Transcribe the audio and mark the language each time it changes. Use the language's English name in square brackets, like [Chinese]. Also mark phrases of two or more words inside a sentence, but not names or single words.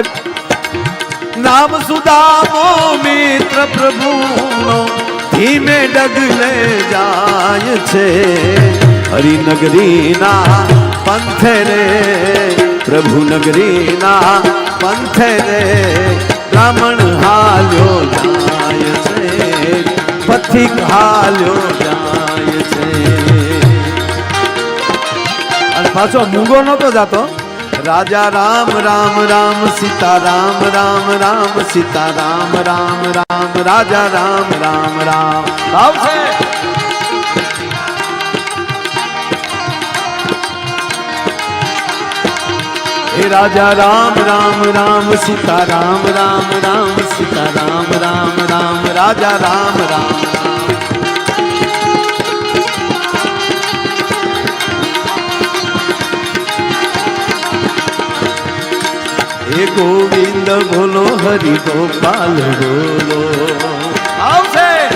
[Gujarati] નામ સુદામો મિત્ર પ્રભુનો ધીમે ડગલે જાય છે, હરિનગરીના પંથે રે પ્રભુ નગરીના પંથે રે બ્રાહ્મણ હાલ્યો જાય છે, પથિક હાલ્યો જાય છે. અને પાછો મૂંગો નતો જાતો. રાજા રામ રામ રામ સીતા રામ રામ રામ સીતા રામ રામ રામ રાજા રામ રામ રામ આવશે. [Hindi] हे राजा राम राम राम सीता राम राम राम सीता राम राम राम राजा राम राम राम. हे गोविंद बोलो हरि गोपाल बोलो आवશે.